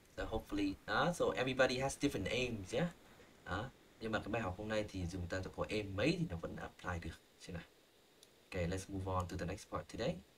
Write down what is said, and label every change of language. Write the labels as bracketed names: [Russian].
[English] So hopefully, so everybody has different aims, yeah? [Vietnamese] Nhưng mà cái bài học hôm nay thì chúng ta có aim mấy thì nó vẫn apply được. Xem nào. [English] Okay, let's move on to the next part today.